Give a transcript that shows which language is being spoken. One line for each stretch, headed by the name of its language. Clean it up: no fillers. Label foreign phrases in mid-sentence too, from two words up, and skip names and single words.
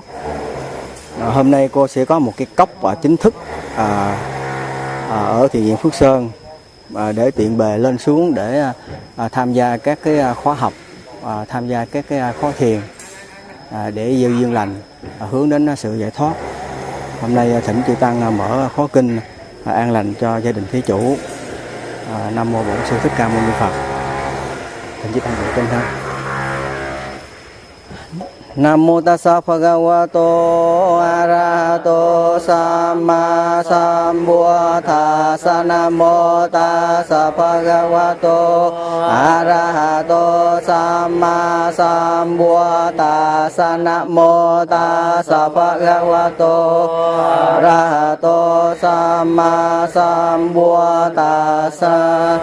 Vietnamese: Hôm nay cô sẽ có một cái cốc chính thức ở thiền viện Phước Sơn để tiện bề lên xuống để tham gia các cái khóa học, tham gia các cái khóa thiền để gieo duyên lành, hướng đến sự giải thoát. Hôm nay thỉnh chư tăng mở khóa kinh an lành cho gia đình thí chủ. Nam mô Bổn Sư Thích Ca Mâu Ni Phật. Thỉnh chư tăng mở kinh ha.
Pali: Nam mô Tassa Bhagavato Arahato Samma Sambuddhassa. Nam mô Tassa Bhagavato Arahato Samma Sambuddhassa. Nam mô Tassa Bhagavato Arahato Samma Sambuddhassa.